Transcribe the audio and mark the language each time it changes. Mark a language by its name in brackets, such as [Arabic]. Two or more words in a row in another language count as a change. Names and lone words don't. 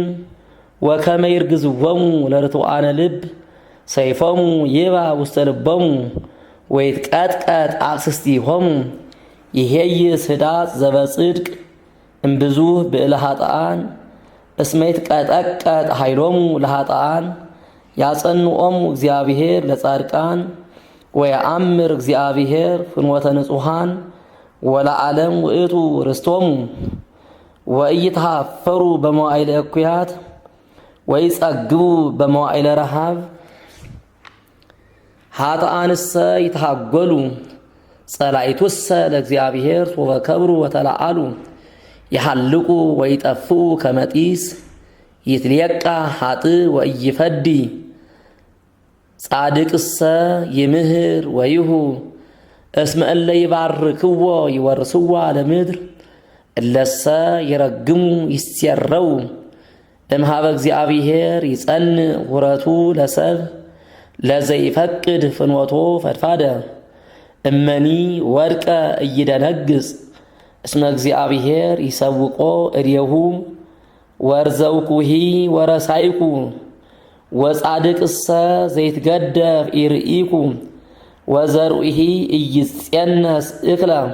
[Geez] ወከመ ይርግዝዎሙ ለርቱዓነ ልብ ሰይፎሙ ይባ ውስተ ልቦሙ ወይትቀጥቀጥ አቅስስቲሆሙ ይሄይስ ህዳጥ ዘበጽድቅ እምብዙሕ ብእለ ኃጥኣን እስመ ይትቀጠቀጥ ኃይሎሙ ለኃጥኣን ያጸንዖሙ እግዚአብሔር ለጻድቃን ወየአምር እግዚአብሔር ፍኖተ ንጹሓን ወለዓለም ውእቱ ርስቶሙ ወኢይትሃፈሩ በመዋዕለ እኩያት ወይጸግቡ በመዋዕለ ረሃብ ኃጥኣንሰ ይትሃጐሉ ጸላኢቱሰ ለእግዚአብሔር ሶበ ከብሩ ወተለዓሉ ይሃልቁ ወይጠፍኡ ከመ ጢስ ይትልየቃ ኃጥእ ወኢይፈዲ ጻድቅሰ ይምህር ወይሁ እስመ እለ ይባርክዎ ይወርስዋ ለምድር እለሰ ይረግሙ ይሴረው እምሃበ እግዚአብሔር ይጸንዕ ሁረቱ ለሰብ ለዘይፈቅድ ፍኖቶ ፈድፋደ እመኒ ወድቀ እይደነግጽ እስመ እግዚአብሔር ይሰውቆ እዴሁ ወርዘውኩሂ ወረሳይኩ ወጻድቅሰ ዘይትገደፍ ኢርኢኩ ወዘርኡሂ ኢይጼነስ እክለ